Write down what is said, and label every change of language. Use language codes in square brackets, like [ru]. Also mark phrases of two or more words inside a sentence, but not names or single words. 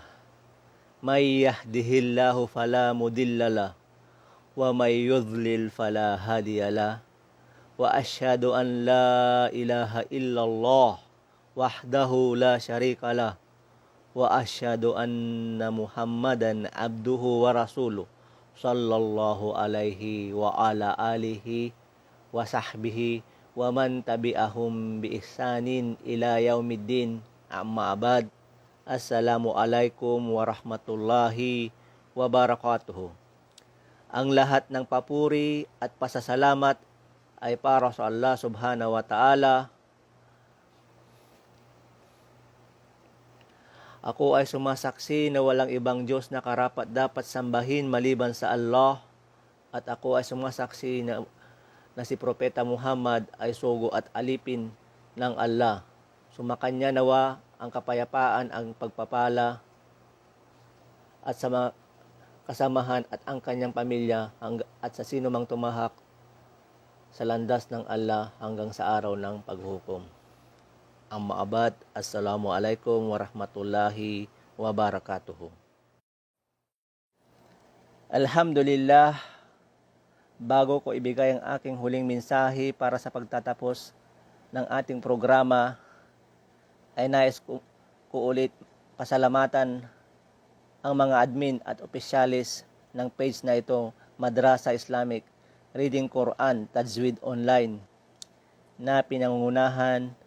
[ar] من يهده الله فلا مضل له ومن يضلل فلا هادي له وأشهد أن لا إله إلا الله وحده لا شريك له وأشهد أن محمدا عبده ورسوله صلى الله عليه وعلى آله وصحبه ومن تبعهم بإحسان إلى يوم الدين. أما بعد. السلام عليكم ورحمة الله وبركاته. [tl] Ang lahat ng papuri at pasasalamat ay para sa Allah [ar] سبحانه وتعالى. [tl] Ako ay sumasaksi na walang ibang Diyos na karapat dapat sambahin maliban sa Allah. At ako ay sumasaksi na si Propeta Muhammad ay sugo at alipin ng Allah. Sumakanya nawa ang kapayapaan, ang pagpapala at sa mga kasamahan at ang kanyang pamilya at sa sino mang tumahak sa landas ng Allah hanggang sa araw ng paghukom. [ar] أما بعد. السلام عليكم ورحمة الله وبركاته. [tl] Alhamdulillah, bago ko ibigay ang aking huling mensahe para sa pagtatapos ng ating programa, ay nais ko ulit pasalamatan ang mga admin at opisyalis ng page na ito, Madrasa Islamic Reading Quran Tajwid Online, na pinangungunahan